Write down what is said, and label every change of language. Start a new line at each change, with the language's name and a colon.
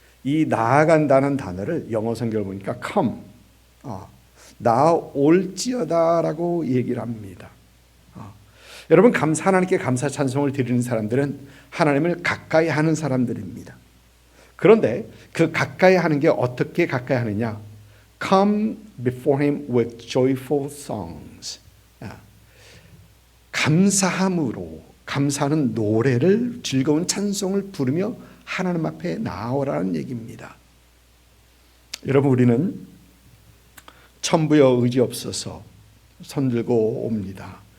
Korean: 이 나아간다는 단어를 영어 성경을 보니까 come, 나올지어다라고 얘기를 합니다. 여러분, 하나님께 감사 찬송을 드리는 사람들은 하나님을 가까이 하는 사람들입니다. 그런데 그 가까이 하는 게 어떻게 가까이 하느냐?
English: Come before him with joyful songs.
Korean: 감사함으로, 감사하는 노래를, 즐거운 찬송을 부르며 하나님 앞에 나오라는 얘기입니다. 여러분, 우리는 천부여 의지 없어서 손들고 옵니다.